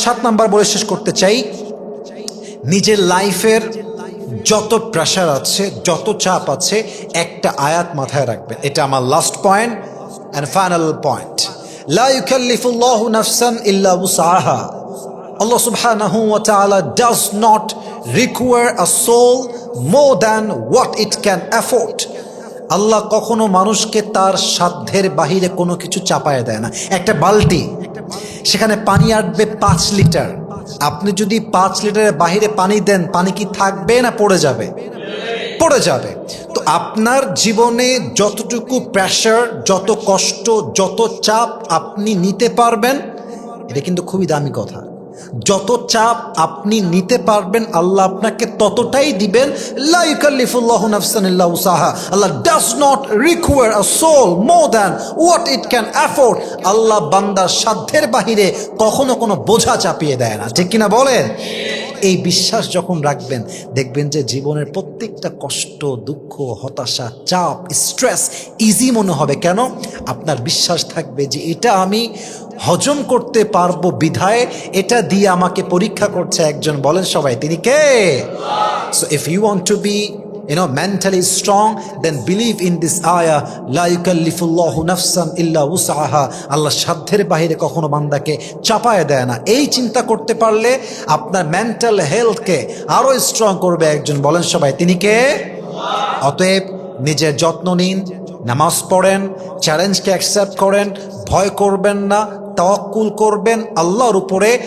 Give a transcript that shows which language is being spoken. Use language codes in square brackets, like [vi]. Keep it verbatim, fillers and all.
[bn] সাত নাম্বার বলে শেষ করতে চাই, নিজের লাইফের যত প্রেশার আছে, যত চাপ আছে, একটা আয়াত মাথায় রাখবেন। এটা আমার last point and final point. [ar] লা ইউকাল্লিফুল্লাহু নাফসান ইল্লা উসআহা। [en] Allah subhanahu wa ta'ala does not require a soul more than what it can afford. [bn] আল্লাহ কখনো মানুষকে তার সাধ্যের বাহিরে কোনো কিছু চাপায় দেয় না। একটা বালতি, সেখানে পানি আসবে পাঁচ লিটার। আপনি যদি পাঁচ লিটারের বাহিরে পানি দেন, পানি কি থাকবে না পড়ে যাবে? পড়ে যাবে। তো আপনার জীবনে যতটুকু প্রেশার, যত কষ্ট, যত চাপ আপনি নিতে পারবেন, এটা কিন্তু খুবই দামি কথা। যত চাপ আপনি নিতে পারবেন আল্লাহ আপনাকে ততটাই দিবেন। [ar] লা ইউকাল্লিফুল্লাহু নাফসান ইল্লা উসআহা। [en] Allah does not require a soul more than what it can afford. [bn] আল্লাহ বান্দার সাধ্যের বাহিরে কখনো কোনো বোঝা চাপিয়ে দেয় না, ঠিক কিনা বলেন? এই বিশ্বাস যখন রাখবেন, দেখবেন যে জীবনের প্রত্যেকটা কষ্ট, দুঃখ, হতাশা, চাপ, স্ট্রেস ইজি মনে হবে। কেন? আপনার বিশ্বাস থাকবে যে এটা আমি হজম করতে পারবো বিধায় এটা দিয়ে আমাকে পরীক্ষা করছে একজন। বলেন সবাই, তিনি কে? [en] so if you want to be you know mentally strong, then believe in this ayah, [ar] la yukallifullahu nafsan illa wus'aha. [bn] Allah সাধ্যের বাইরে কখনো বান্দাকে চাপায় দেয় না। এই চিন্তা করতে পারলে আপনার মেন্টাল হেলথকে আরো স্ট্রং করবে একজন। বলেন সবাই, তিনি কে? অতএব নিজের যত্ন নিন, নামাজ পড়েন, চ্যালেঞ্জকে অ্যাকসেপ্ট করেন, ভয় করবেন না, তাওয়াক্কুল করবেন আল্লাহর উপরে।